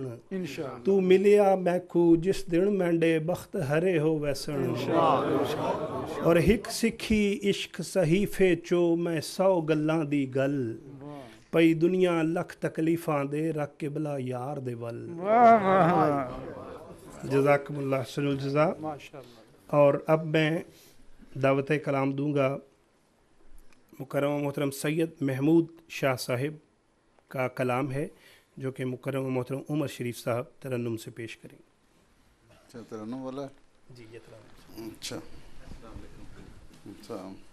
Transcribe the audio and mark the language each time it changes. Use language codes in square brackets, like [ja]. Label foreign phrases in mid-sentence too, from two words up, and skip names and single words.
[skr] تو ملیا میکوں جس دن، میڈھے بخت ہرے ہو ویسن. اور ہک سکھی عشق صحیفے چوں، میں 100 گلاں دی گل. پئی دنیا لکھ تکلیفاں دے، رکھ کے بھلا یار دے ول. [ar] جزاكم الله خير الجزاء. [ur] اور اب میں دعوت کلام دوں گا مکرم و محترم سید محمود شاہ صاحب کا کلام ہے جو کہ مکرم و محترم عمر شریف صاحب ترنم سے پیش کریں گے. اچھا ترنم والا ہے. جی یہ ترنم. اچھا اچھا.